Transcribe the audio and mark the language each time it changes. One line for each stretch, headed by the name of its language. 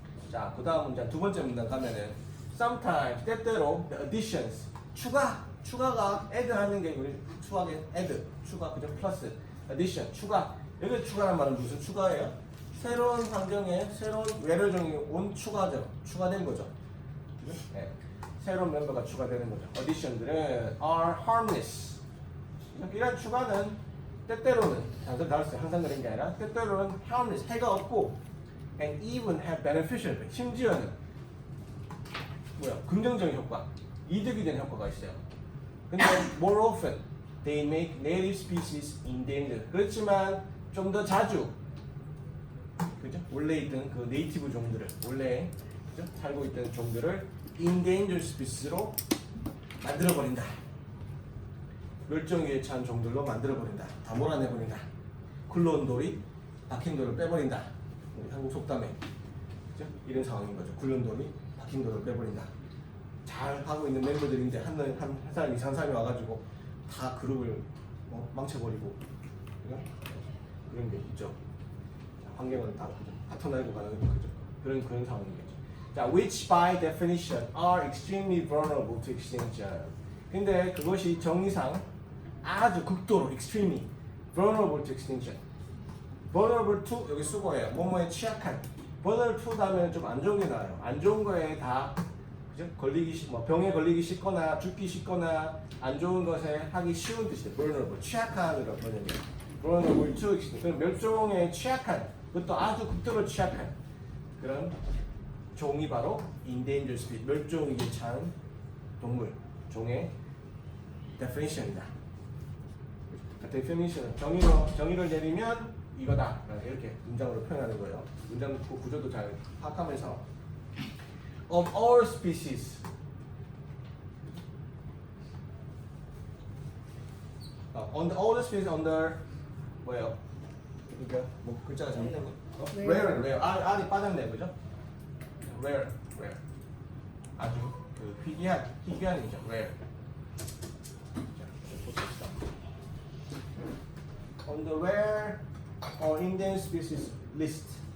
Korean: 자, 그 다음 문장 두 번째 문장 가면은 sometimes 때때로
English: the additions
Korean: 추가가 add 하는 게 우리 수학의 add 추가 그죠? 플러스 addition 추가. 여기 추가란 말은 무슨 추가예요? 새로운 환경에 새로운 외래종이 온 추가죠. 추가된 거죠. 네. 새로운 멤버가 추가되는 거죠.
English: addition들은 are harmless.
Korean: 이런 추가는 때때로는 항상 그런 게 아니라 때때로는 harmless 해가 없고
English: and even have beneficial,
Korean: 심지어는 긍정적인 효과, 이득이 되는 효과가 있어요. 근데
English: more often they make native species endangered.
Korean: 그렇지만 좀 더 자주 그죠? 원래 있던 그 네이티브 종들을 원래 그죠? 살고 있던 종들을 endangered species로 만들어버린다. 멸종위에 처한 종들로 만들어버린다. 다 몰아내버린다. 굴러온 돌이 박힌 돌을 빼버린다. 한국 속담에 그죠? 이런 상황인 거죠. 굴러온 돌이 박힌 돌을 빼버린다. 잘 하고 있는 멤버들인데 한 사람 이상한 사람이 와가지고 다 그룹을 망쳐버리고 그죠? 그런 게 있죠. 환경을 다 파토나고 가는 그죠? 그런 상황이겠죠.
English: 자, which by definition are extremely vulnerable to extinction.
Korean: 근데 그것이 정의상 아주 극도로
English: extremely vulnerable to extinction.
Korean: vulnerable to 여기 수거예요. 뭐뭐에 취약한. vulnerable to 다음에 좀 안 좋은 게 나와요. 안 좋은 거에 다 그죠? 뭐 병에 걸리기 쉽거나 죽기 쉽거나 안 좋은 것에 하기 쉬운 뜻이에요. vulnerable, 취약한이라고 번역해요.
English: vulnerable to extinction.
Korean: 그럼 멸종에 취약한, 그것도 아주 극도로 취약한 그런 종이 바로 endangered species, 멸종위기에 처한 동물, 종의 definition이다. definition, 정의를 내리면 이거다. 이렇게 문장으로 표현하는 거예요. 문장 구조도 잘 파악하면서
English: of all species. On the all species under
Korean: 뭐예요? 그러니까 뭐 글자가 잘못된 거. rare. R이 빠졌네, 그죠? rare. 아주 그 희귀한이죠. rare. 자, 보십시다.
English: On the rare or endangered species list.